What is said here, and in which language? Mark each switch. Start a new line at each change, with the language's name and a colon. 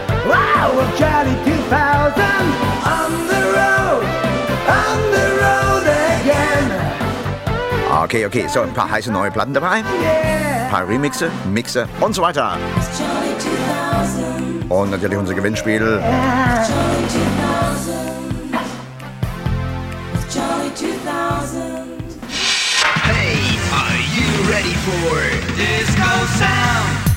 English: Wow, with Charlie 2000 on the road. On the road again.
German: Okay, okay, so ein paar heiße neue Platten dabei.
English: Yeah.
German: Ein paar Remixe, Mixe und so weiter. Und natürlich unser Gewinnspiel.
English: Hey, are you ready for Disco Sound?